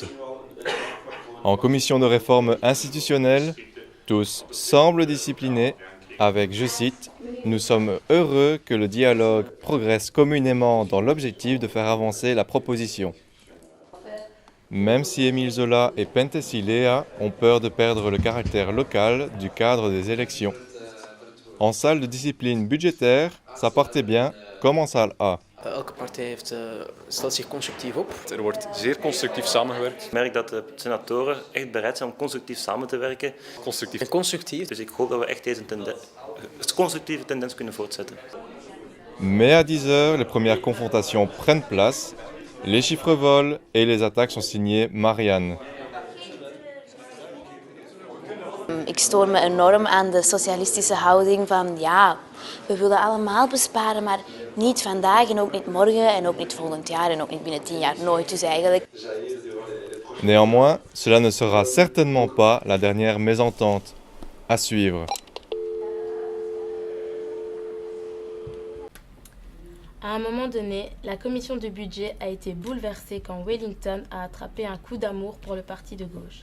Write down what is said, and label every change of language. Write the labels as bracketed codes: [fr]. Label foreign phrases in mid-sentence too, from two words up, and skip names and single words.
[fr] En commission de réforme institutionnelle, tous semblent disciplinés avec, je cite, « Nous sommes heureux que le dialogue progresse communément dans l'objectif de faire avancer la proposition ». Même si Émile Zola et Penthesilea ont peur de perdre le caractère local du cadre des élections. En salle de discipline budgétaire, ça partait bien, comme en salle A. [nl] Elke partij stelt zich constructief op. Er wordt zeer constructief samengewerkt. Ik merk dat de senatoren echt bereid zijn om constructief samen te werken. Constructief. Dus ik hoop dat we echt deze constructieve tendens kunnen voortzetten. [fr] Mais à 10h, les premières confrontations prennent place, les chiffres volent et les attaques sont signées Marianne. [nl] Ik stoor me enorm aan de socialistische houding van ja, we willen allemaal besparen, maar niet vandaag en ook niet morgen en ook niet volgend jaar en ook niet binnen 10 jaar, nooit dus eigenlijk. [fr] Néanmoins, cela ne sera certainement pas la dernière mésentente. À suivre. À un moment donné, la commission de budget a été bouleversée quand Wellington a attrapé un coup d'amour pour le parti de gauche.